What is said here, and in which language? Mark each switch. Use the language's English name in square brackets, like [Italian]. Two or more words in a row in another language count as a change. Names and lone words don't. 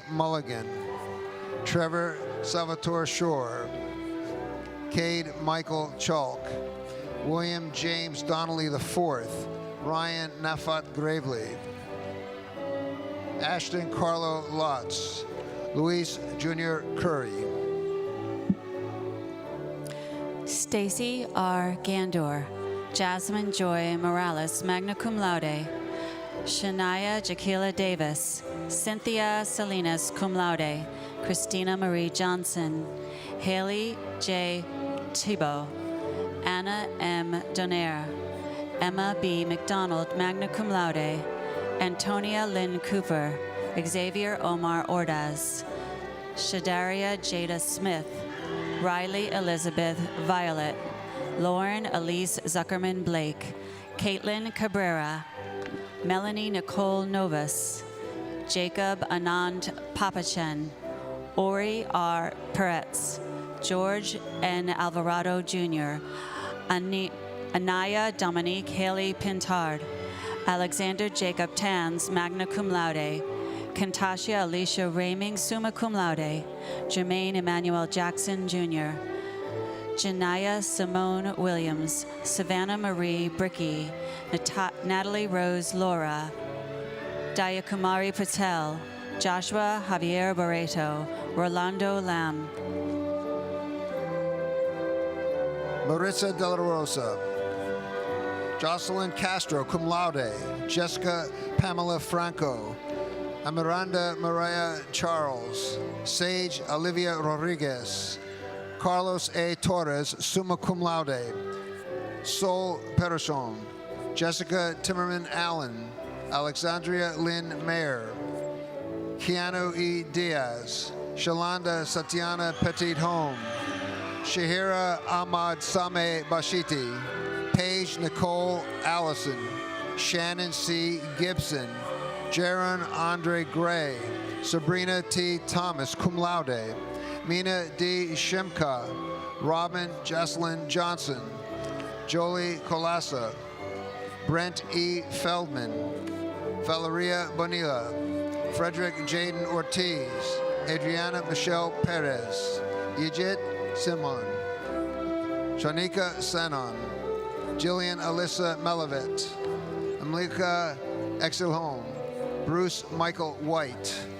[English] Mulligan, Trevor Salvatore Shore, Cade Michael Chalk, William James Donnelly IV, Ryan Nafat Gravely, Ashton Carlo Lotz, Luis Jr. Curry, Stacy R. Gandor, Jasmine Joy Morales, [Latin] magna cum laude, [English] Shania Jaquila Davis, Cynthia Salinas, [Latin] cum laude, [English] Christina Marie Johnson, Haley J. Thibault, Anna M. Donaire, Emma B. McDonald, [Latin] magna cum laude, [English] Antonia Lynn Cooper, Xavier Omar Ordaz, Shadaria Jada Smith, Riley Elizabeth Violet, Lauren Elise Zuckerman Blake, Caitlin Cabrera, Melanie Nicole Novus, Jacob Anand Papachen, Ori R. Peretz, George N. Alvarado Jr., Anaya Dominique Haley Pintard, Alexander Jacob Tanz, [Latin] magna cum laude, [English] Kantasha Alicia Raming, [Latin] summa cum laude, [English] Jermaine Emmanuel Jackson Jr., Janaya Simone Williams, Savannah Marie Bricky, Natalie Rose Laura, Dayakumari Patel, Joshua Javier Barreto, Rolando Lam, Maritza De La Rosa, Jocelyn Castro, [Latin] cum laude, [English] Jessica Pamela Franco, Amiranda Mariah Charles, Sage Olivia Rodriguez, Carlos A. Torres, [Latin] summa cum laude, Sol Perishon, [English] Jessica Timmerman Allen, Alexandria Lynn Mayer, Keanu E. Diaz, Shalanda Satyana Petit Home, Shahira Ahmad Sameh Bashiti, Paige Nicole Allison, Shannon C. Gibson, Jaron Andre Gray, Sabrina T. Thomas, [Latin] cum laude, [English] Mina D. Shimka, Robin Jocelyn Johnson, Jolie Colassa, Brent E. Feldman, Valeria Bonilla, Frederick Jaden Ortiz, Adriana Michelle Perez, Yijit Simon, Shanika Senon, Jillian Alyssa Melavet, Amlika Exelholm, Bruce Michael White,